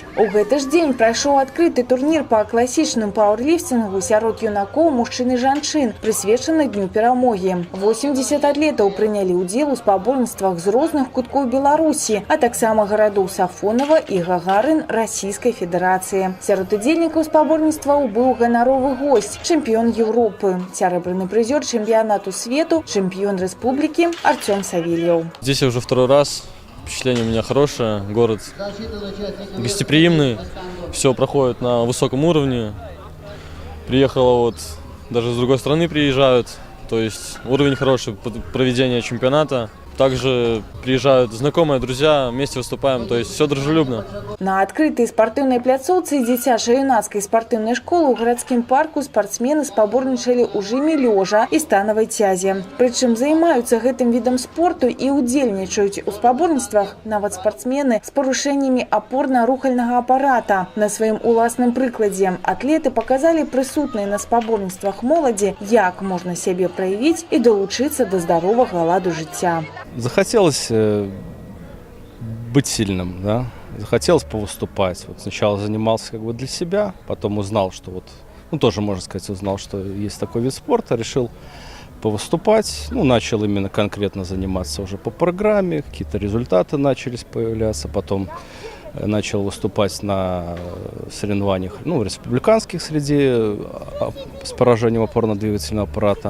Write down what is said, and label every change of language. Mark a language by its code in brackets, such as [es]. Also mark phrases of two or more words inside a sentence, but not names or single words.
[be] У гэты ж дзень прайшоў адкрыты турнір па класічным пауэрліфтингу сярод юнакоў, мужчын і жанчын, прысвечаны Дню перамогі. 80 атлетаў прынялі удзел у спаборніцтвах з розных куткоў Беларусі, а таксама гарадоў Сафонава і Гагарын Расійскай Федэрацыі. Сярод удзельнікаў спаборніцтваў быў ганаровы госць, [ru] чемпион Европы, серебряный призер чемпионату свету, чемпион республики Артем Савельев. Здесь я уже второй раз. Впечатление у меня хорошее. Город гостеприимный. Все проходит на высоком уровне. Приехала вот, даже с другой страны приезжают. То есть уровень хороший проведения чемпионата. Также приезжают знакомые, друзья, вместе выступаем, то есть все дружелюбно. [be] На адкрытай спартыўнай пляцоўцы дзіцяча-юнацкай спартыўнай школы ў гарадскім парку спартсмены спаборнічалі ў жыме лёжа і становай цязе. Прычым займаюцца гэтым відам спорту і удзельнічаюць у спаборніцтвах нават спартсмены з парушэннямі апорна-рухальнага апарата. На сваім уласным прыкладзе атлеты показалі прысутнай на спаборніцтвах моладзі, як можна сябе праявіць і далучыцца да здаровага ладу жыцця. [ru] Захотелось быть сильным, да? Захотелось повыступать. Вот сначала занимался как бы для себя, потом узнал, что вот, ну тоже можно сказать, узнал, что есть такой вид спорта, решил повыступать. Ну, начал именно конкретно заниматься уже по программе, какие-то результаты начались появляться, потом начал выступать на соревнованиях, ну, республиканских среди с поражением опорно-двигательного аппарата.